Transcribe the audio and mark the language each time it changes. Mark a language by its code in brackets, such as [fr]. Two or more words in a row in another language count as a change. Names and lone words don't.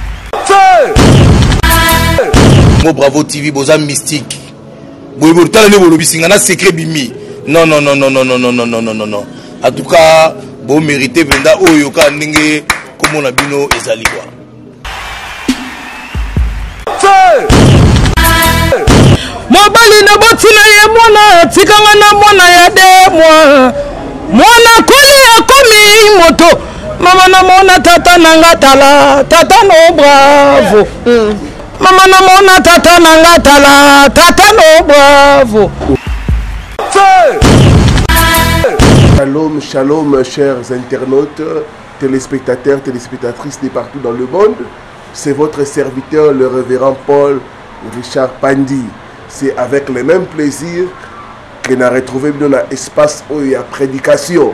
[ln] Mo Bravo TV, boza mystique. Boye tala ne bolobi singana secret bimi. [fr] Non non non non non non non non non non non. En tout cas, [ln] bo mérité venda oyo ka ndenge comme na bino ezali quoi. Mobali na botina ye mwana tikanga na mwana ya de mwana koli akomi moto mama na mona tata nanga tala tata no bravo mama na mona tata nanga tala tata no bravo. [fr] Shalom, shalom, chers internautes, téléspectateurs, téléspectatrices de partout dans le monde. C'est votre serviteur, le révérend Paul Richard Pandi. C'est avec le même plaisir que nous avons retrouvé dans l'espace où il y a prédication.